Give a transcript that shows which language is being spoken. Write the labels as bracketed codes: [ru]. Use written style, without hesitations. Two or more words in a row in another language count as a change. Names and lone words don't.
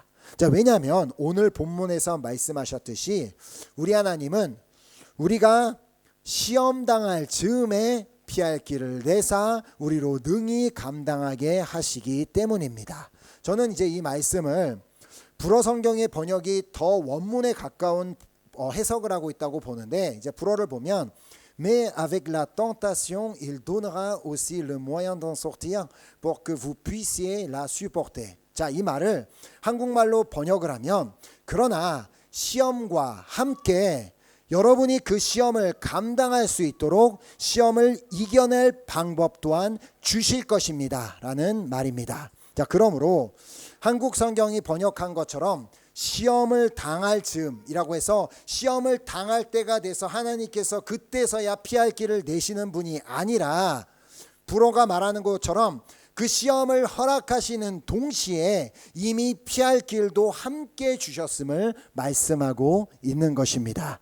[ko] 자, 왜냐하면 오늘 본문에서 말씀하셨듯이 우리 하나님은 우리가 시험 당할 즈음에 피할 길을 내사 우리로 능히 감당하게 하시기 때문입니다. 저는 이제 이 말씀을 불어 성경의 번역이 더 원문에 가까운 해석을 하고 있다고 보는데, 이제 불어를 보면 [fr] Mais avec la tentation, il donnera aussi le moyen d'en sortir pour que vous puissiez la supporter. [ko] 자, 이 말을 한국말로 번역을 하면 그러나 시험과 함께 여러분이 그 시험을 감당할 수 있도록 시험을 이겨낼 방법 또한 주실 것입니다 라는 말입니다. 자, 그러므로 한국 성경이 번역한 것처럼 시험을 당할 즈음이라고 해서 시험을 당할 때가 돼서 하나님께서 그때서야 피할 길을 내시는 분이 아니라, 불어가 말하는 것처럼 그 시험을 허락하시는 동시에 이미 피할 길도 함께 주셨음을 말씀하고 있는 것입니다.